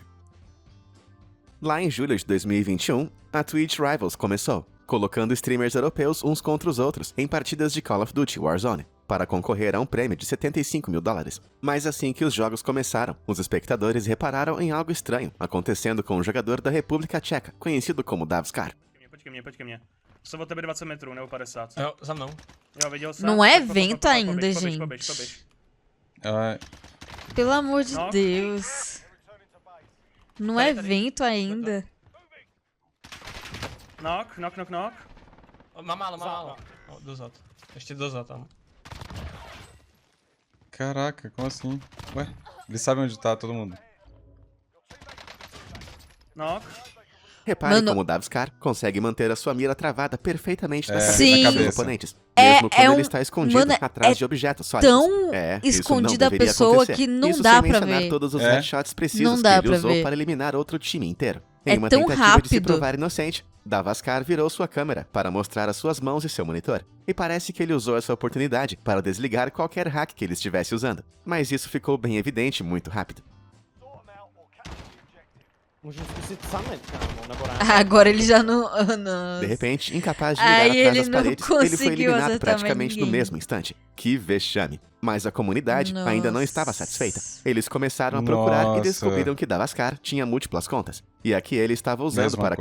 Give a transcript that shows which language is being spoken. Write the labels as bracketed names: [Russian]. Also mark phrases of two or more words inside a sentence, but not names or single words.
[Portuguese] Lá em julho de 2021, a Twitch Rivals começou, colocando streamers europeus uns contra os outros em partidas de Call of Duty Warzone, para concorrer a um prêmio de $75 mil. Mas assim que os jogos começaram, os espectadores repararam em algo estranho acontecendo com um jogador da República Tcheca, conhecido como Davskar. [Czech] Počkej mě. Jsem od tebe 20 metrů, nebo 50. Jo, za mnou. Jo, viděl jsem. [Portuguese] Não é [Czech] Poběž, [Portuguese] vento [Czech] poběž, [Portuguese] ainda, [Czech] poběž, [Portuguese] gente. [Czech] poběž. Ah, [Portuguese] Pelo amor de Nossa. Deus. Não é vento ainda. [Czech] Knock. Mám málo. O, dozad. Ještě dozad tam. [Portuguese] caraca, como assim? Ué, eles sabem onde tá todo mundo. Knock. Repare Mano- como o Davskar consegue manter a sua mira travada perfeitamente na É, cabeça Sim. dos cabeça. oponentes, É- mesmo quando é um- ele está escondido mano, atrás é de objetos sólidos. tão Isso escondida não a deveria pessoa acontecer. que não Isso dá sem pra mencionar ver. todos os É. headshots precisos Não que dá ele pra usou ver. para eliminar outro time inteiro. É Em uma tão tentativa de se rápido. provar inocente, Davskar virou sua câmera para mostrar as suas mãos e seu monitor. E parece que ele usou essa oportunidade para desligar qualquer hack que ele estivesse usando. Mas isso ficou bem evidente muito rápido. [Czech] Můžu zkusit summit, kámo, nebo ne? [Portuguese] Agora ele já não. Ah, não. De repente, incapaz de Aí ligar atrás ele das não paredes, ele foi conseguiu eliminado acertar mais praticamente no ninguém. mesmo instante. Que vexame. Mas a comunidade ainda não estava Nossa. satisfeita. Eles começaram a procurar Nossa. e descobriram que Davskar tinha múltiplas contas. E a que ele estava usando Mesma para